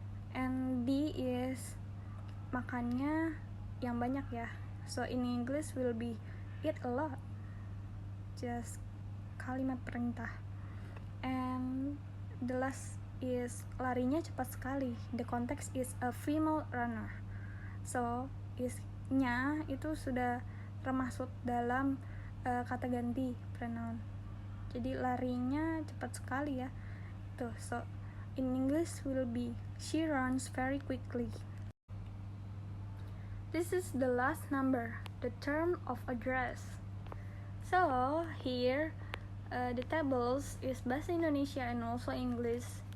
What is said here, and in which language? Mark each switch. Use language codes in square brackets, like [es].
[en] And D is, [id] makannya yang banyak ya. [en] So in English will be, eat a lot. Just [id] kalimat perintah. [en] And the last is, [id] larinya cepat sekali. [en] The context is a female runner. So [id] is-nya itu sudah termasuk dalam kata ganti pronoun. Jadi larinya cepat sekali ya. [en] Tuh, so in English will be, she runs very quickly. This is the last number, the term of address. So here the tables is bahasa Indonesia and also English.